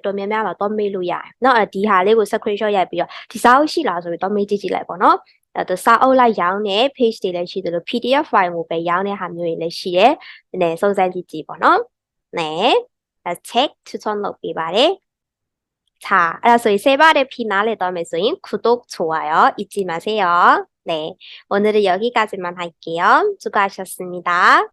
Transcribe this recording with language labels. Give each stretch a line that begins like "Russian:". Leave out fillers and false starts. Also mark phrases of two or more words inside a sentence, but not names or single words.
Burmese: တွေတော်တော်များများမှာသွားမေးလို့ရတယ်เนาะဒီဟာလေးကို screenshot ရိုက်ပြီးတော့ဒီစာအုပ်ရှိလားဆိုပြီးတော့မေးကြည့်လိုက်ပေါ့နော်အဲ့တော့စာအုပ်လိုက်ရောင်းတဲ့ page တွေလည်းရှိသလို PDF ဖိုင်ကိုပဲရောင်းတဲ့ဟာမျိုးတွေလည်းရှိတယ်နည်းစုံစမ်းကြည့်ကြည့်ပေါ့နော်
Korean: 네 책 추천록
Burmese: ပေးပါတယ်
Korean: 자, 알았어. 이 세 발의 피 나래다면서인 구독, 좋아요 잊지 마세요. 네, 오늘은 여기까지만 할게요. 수고하셨습니다.